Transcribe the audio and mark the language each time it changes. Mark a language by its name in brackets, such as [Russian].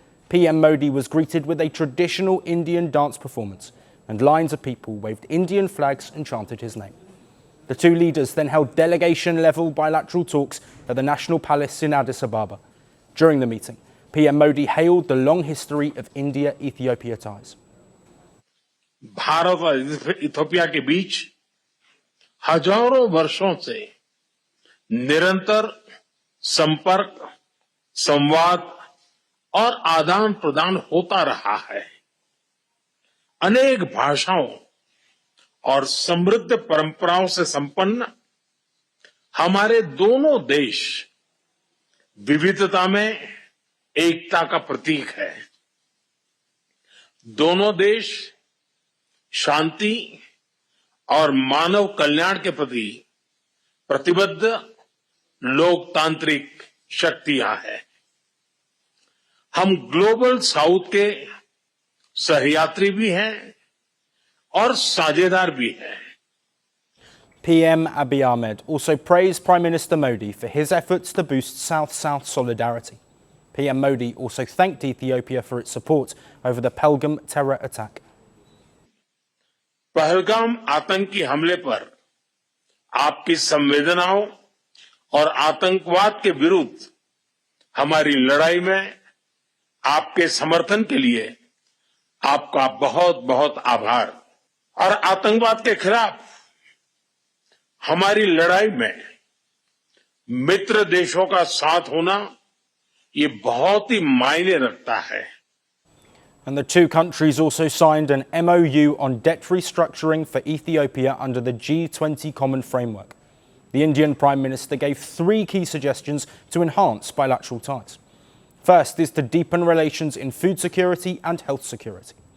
[English] PM Modi was greeted with a traditional Indian dance performance, and lines of people waved Indian flags and chanted his name. The two leaders then held delegation-level bilateral talks at the National Palace in Addis Ababa. During the meeting, PM Modi hailed the long history of India-Ethiopia ties. [Hindi] Bharat और Ethiopia के बीच हजारों वर्षों से निरंतर संपर्क, संवाद और आदान प्रदान होता रहा है। अनेक भाषाओं और समृद्ध परंपराओं से संपन्न हमारे दोनों देश विविधता में एकता का प्रतीक है। दोनों देश शांति और मानव कल्याण के प्रति प्रतिबद्ध लोकतांत्रिक शक्तियां हैं। हम ग्लोबल साउथ के सहयात्री भी हैं और साझेदार भी हैं। [English] PM Abiy Ahmed also praised Prime Minister Modi for his efforts to boost South-South solidarity. PM Modi also thanked Ethiopia for its support over the Pelgam terror attack. [Hindi] Pahalgam आतंकी हमले पर आपकी संवेदनाओं और आतंकवाद के विरुद्ध हमारी लड़ाई में आपके समर्थन के लिए आपका बहुत बहुत आभार। और आतंकवाद के खिलाफ हमारी लड़ाई में मित्र देशों का साथ होना ये बहुत ही मायने रखता है। [English] And the two countries also signed an MOU on debt restructuring for Ethiopia under the G20 Common Framework. The Indian Prime Minister gave 3 key suggestions to enhance bilateral ties. First is to deepen relations in food security and health security.